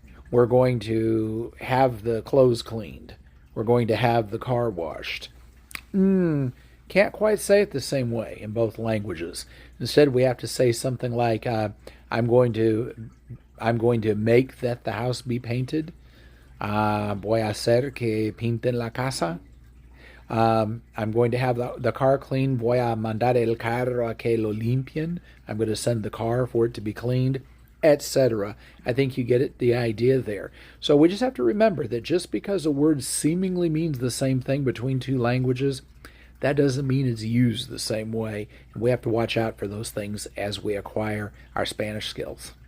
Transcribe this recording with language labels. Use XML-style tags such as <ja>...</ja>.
<en>We're going to have the clothes cleaned. We're going to have the car washed. Can't quite say it the same way in both languages. Instead, we have to say something like, I'm going to make that the house be painted.</en> <es>Voy a hacer que pinten la casa.</es> <en>I'm going to have the car cleaned.</en> <es>Voy a mandar el carro a que lo limpien.</es> <en>I'm going to send the car for it to be cleaned, etc. I think you get the idea there. So we just have to remember that just because a word seemingly means the same thing between two languages, that doesn't mean it's used the same way. And we have to watch out for those things as we acquire our Spanish skills.</en>